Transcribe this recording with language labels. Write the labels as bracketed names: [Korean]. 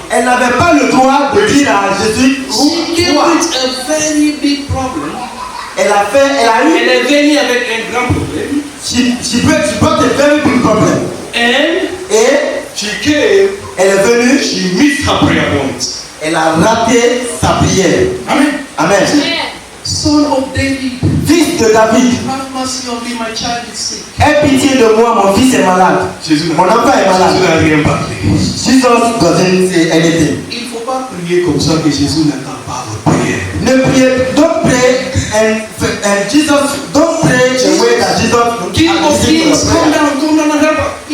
[French] Elle n'avait pas le droit de dire à Jésus [English] She came [French] roi. [English] with a very big problem. [French] Elle a eu, Elle est venue avec un grand problème. [English] she brought a very big problem. And [French] Et [English] she came, [French] elle est venue, [English] she missed her prayer point. [French] elle a raté sa prière. Amen. Amen. [English] Son of David, [French] Fils de David, [English] have mercy on me, my child is sick. [French] aie pitié de moi, mon fils est malade. Mon enfant est malade. Jésus n'a rien parlé. [English] Jesus doesn't say anything. [French] Il ne faut pas prier comme ça que Jésus n'entend pas votre prière. Ne priez, [English] don't pray and Jesus, don't pray the way that Jesus King of Kings, come down and help us.